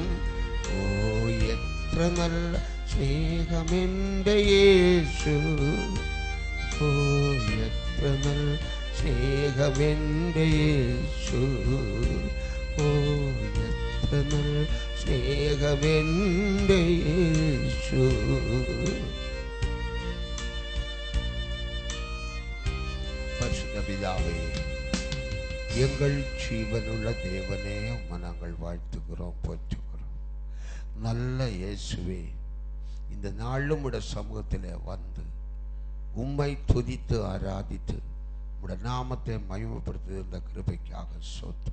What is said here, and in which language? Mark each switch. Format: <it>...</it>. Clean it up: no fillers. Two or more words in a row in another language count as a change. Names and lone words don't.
<ml>ഓ എത്ര നല്ല സ്നേഹമെൻ്റെ യേശു, ഓ എത്ര നല്ല സ്നേഹമെൻ്റെ യേശു, ഓ എത്ര നല്ല സ്നേഹമെൻ്റെ യേശു.</ml> <ta>பரிசுத்த பிதாவே, எங்கள் ஜீவனுள்ள தேவனே, உம்மை நாங்கள் வாழ்த்துகிறோம், போற்றுகிறோம். நல்ல இயேசுவே, இந்த நாளும் உடைய சமூகத்தில் வந்து உம்மை துதித்து ஆராதித்து உடைய நாமத்தை மகிமைப்படுத்துகிற இந்த கிருபைக்காக ஸ்தோத்திரம்.</ta>